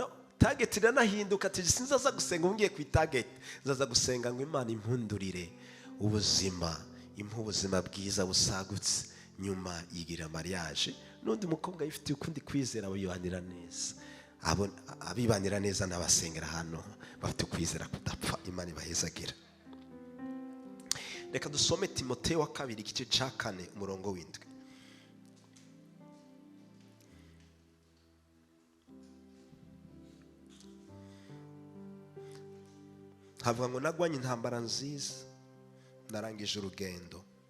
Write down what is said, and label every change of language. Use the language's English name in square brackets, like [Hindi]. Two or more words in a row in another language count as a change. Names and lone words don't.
[Rundi] Target iranahinduka, ati sinzaza gusenga ungiye ku target, nzaza gusenga ngo Imana impundurire ubuzima, impu ubuzima bwiza busagutse. Nyuma yigira mariage n'undi mukobwa yifitiye ukundi kwizera, bibanira neza. Abibanira neza n'abasengera hano bafite kwizera kudapfa. Imana ibahezagira. Reka dusome Timoteyo wa 2 igice ca 4 umurongo w'indwi. Havuga ngo nagwanye intambara nziza, narangije urugendo.